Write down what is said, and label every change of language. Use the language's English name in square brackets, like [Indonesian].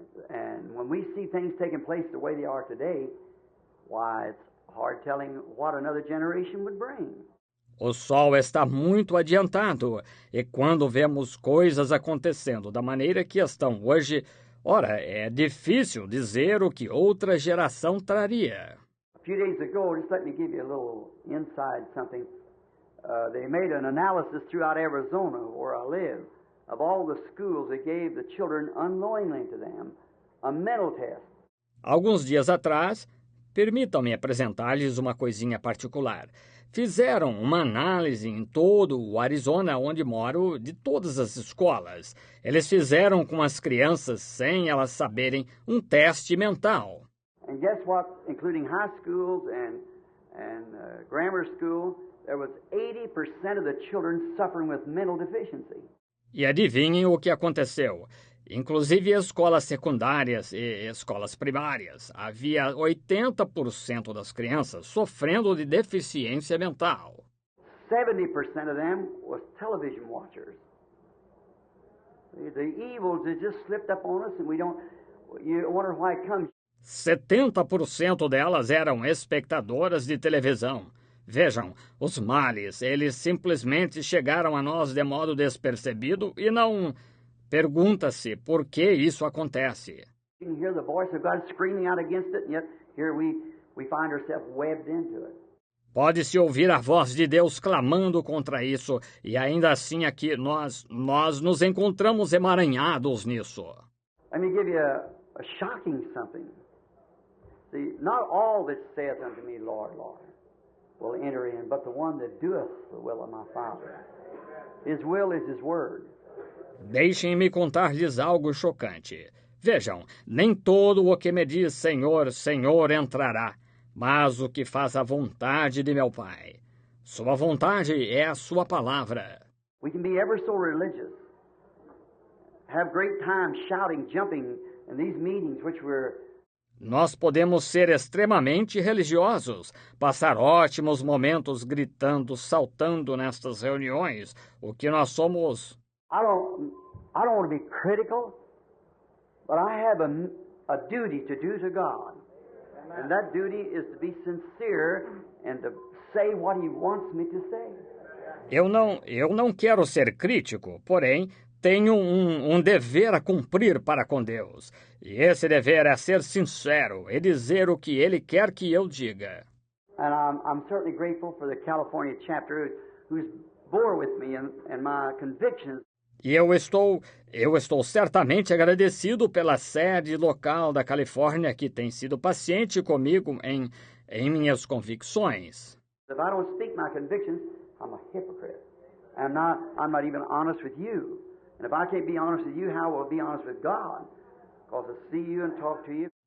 [English] And when we see things taking place the way they are today, why, it's hard telling what another generation would bring. [Portuguese] O sol está muito adiantado, e quando vemos coisas acontecendo da maneira que estão hoje, ora, é difícil dizer o que outra geração traria. [English] A few days ago, just let me give you a little inside something. They made an analysis throughout Arizona, where I live, of all the schools that gave the children unknowingly to them a mental test. [Portuguese] Alguns dias atrás, permitam-me apresentar-lhes uma coisinha particular. Fizeram uma análise em todo o Arizona, onde moro, de todas as escolas. Eles fizeram com as crianças, sem elas saberem, um teste mental. [English] And guess what? Including high schools and grammar school, there was 80% of the children suffering with mental deficiency. [Portuguese] E adivinhem o que aconteceu. Inclusive escolas secundárias e escolas primárias. Havia 80% das crianças sofrendo de deficiência mental. [English] 70% of them was television watchers. The evils has just slipped up on us and you wonder why it comes. [Portuguese] 70% delas eram espectadoras de televisão. Vejam, os males, eles simplesmente chegaram a nós de modo despercebido e não... Pergunta-se por que isso acontece. [English] You can hear the voice of God screaming out against it, and yet here we find ourselves webbed into it. [Portuguese] Pode-se ouvir a voz de Deus clamando contra isso, e ainda assim aqui nós nos encontramos emaranhados nisso. [English] Let me give you a shocking something. See, not all that saith unto me, Lord, Lord, will enter in, but the one that doeth the will of my Father. His will is His word. [Portuguese] Deixem-me contar-lhes algo chocante. Vejam, nem todo o que me diz Senhor, Senhor entrará, mas o que faz a vontade de meu Pai. Sua vontade é a sua palavra. [English] We can be ever so religious, have great time shouting, jumping in these meetings which we're. [Portuguese] Nós podemos ser extremamente religiosos, passar ótimos momentos gritando, saltando nestas reuniões, o que nós somos. [English] I don't want to be critical, but I have a duty to do to God. And that duty is to be sincere and to say what He wants me to say. [Portuguese] Eu não quero ser crítico, porém, tenho um dever a cumprir para com Deus. E esse dever é ser sincero e dizer o que Ele quer que eu diga. [English] And I'm certainly grateful for the California chapter who's bore with me and my convictions. [Portuguese] E eu estou certamente agradecido pela sede local da Califórnia que tem sido paciente comigo em minhas convicções. [English] If I don't speak my convictions, I'm a hypocrite. I'm not even honest with you. And if I can't be honest with you, how will I be honest with God? Because I see you and talk to you.